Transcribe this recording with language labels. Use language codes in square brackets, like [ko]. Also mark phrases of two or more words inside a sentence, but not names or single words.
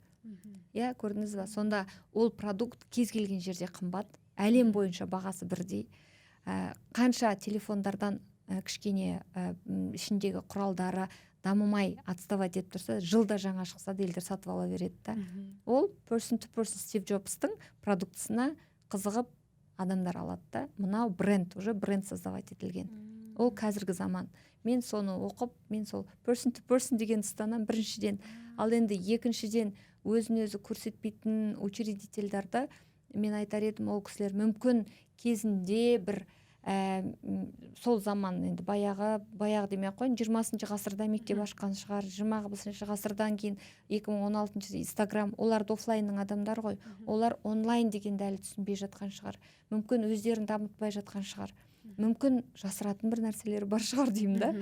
[kk] Иә, көрдіңіз ба? Сонда ол продукт кез келген жерде қымбат, әлем бойынша бағасы бірдей. Қанша телефондардан кішкене ішіндегі құралдары дамымай отставать етіп тұрса, жылда жаңа шықса да елдер сатып ала береді да. Ол [en] person to person [kk] Стив Джобстың продуктысына қызығып адамдар алады да. Мынау бренд, [ru] уже бренд создавать [kk] етілген. Ол қазіргі заман. Мен соны оқып, мен сол [en] person to person [kk] деген ұстанам біріншіден. Ал енді екіншіден өзін өзі көрсетпейтін учредительдерді мен айтар едім, ол кісілер мүмкін кезінде бір сол заман, енді баяғы демей ақ қойын, 20 ғасырда мектеп ашқан шығар, 21 ғасырдан кейін 2016 Instagram, олар офлайнның адамдар ғой, олар онлайн дегенді әлі түсінбей жатқан шығар, мүмкін өздерін дамытпай жатқан шығар, мүмкін жасыратын бір нәрселері бар шығар деймін да.